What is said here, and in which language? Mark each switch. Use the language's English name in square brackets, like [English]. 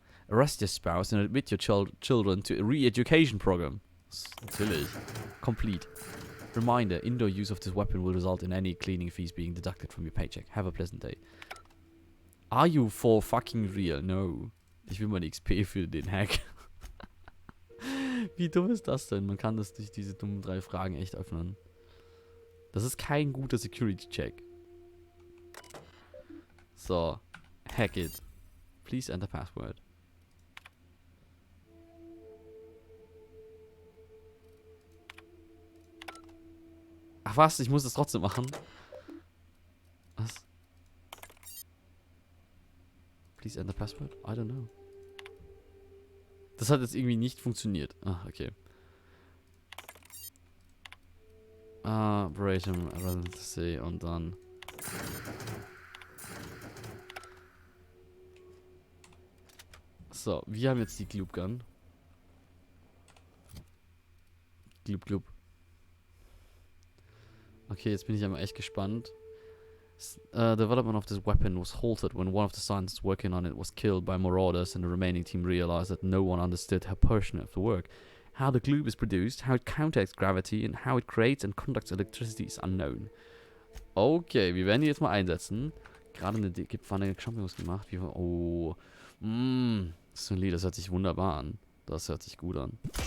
[English] Arrest your spouse and admit your children to a re-education program. [German] Natürlich. [English] Complete. Reminder, indoor use of this weapon will result in any cleaning fees being deducted from your paycheck. Have a pleasant day. Are you for fucking real? No. [German] Ich will meine XP für den Hack. Wie dumm ist das denn? Man kann das durch diese dummen 3 Fragen echt öffnen. Das ist kein guter Security-Check. [English] So. Hack it. Please enter password. [German] Ach was, ich muss das trotzdem machen. Was? [English] Please enter password? I don't know. [German] Das hat jetzt irgendwie nicht funktioniert. Ah, okay. [English] Berate him, rather to say, [German] und dann. So, wir haben jetzt die Gloop Gun. [English] Gloop. [German] Okay, jetzt bin ich aber echt gespannt. [English] Development of this weapon was halted when one of the scientists working on it was killed by marauders and the remaining team realized that no one understood her portion of the work. How the gloop is produced, how it counteracts gravity and how it creates and conducts electricity is unknown. [German] Okay, wir werden die jetzt mal einsetzen. Gerade eine Pfanne Champignons gemacht. Oh. So ein Lied, das hört sich wunderbar an. Das hört sich gut an.